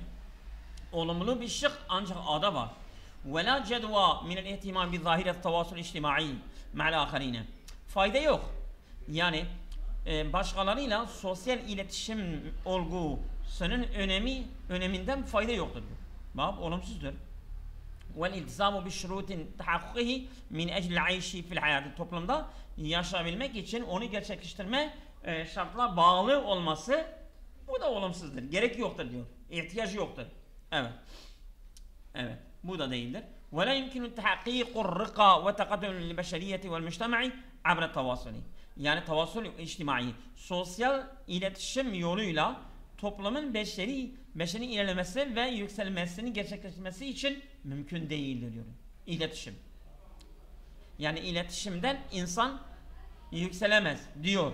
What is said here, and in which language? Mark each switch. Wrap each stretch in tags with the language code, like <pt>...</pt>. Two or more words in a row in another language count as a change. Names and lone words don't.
<tr>Olumlu bir şık ancak ada var.</tr> <ar>ولا جدوى من الاهتمام بظاهرة التواصل الاجتماعي مع الآخرين.</ar> <tr>Fayda yok. Yani başkalarıyla sosyal iletişim olgusunun öneminden fayda yoktur. Bak, olumsuzdur.</tr> <ar>والالتزام بشروط تحققه من أجل العيش في الحياة.</ar> <tr>Toplumda yaşayabilmek için onu gerçekleştirme şartlar bağlı olması, bu da olumsuzdur. Gerek yoktur diyor. İhtiyacı yoktur. Evet. Evet. Bu da değildir.</tr> <ar>ولا يمكن تحقيق الرقى وتقدم البشرية والمجتمع عبر التواصل.</ar> <tr>Yani</tr> <ar>التواصل الاجتماعي,</ar> <tr>sosyal iletişim yoluyla toplumun beşeri ilerlemesi ve yükselmesini gerçekleştirmesi için mümkün değildir diyor. İletişim. Yani iletişimden insan yükselemez diyor.</tr>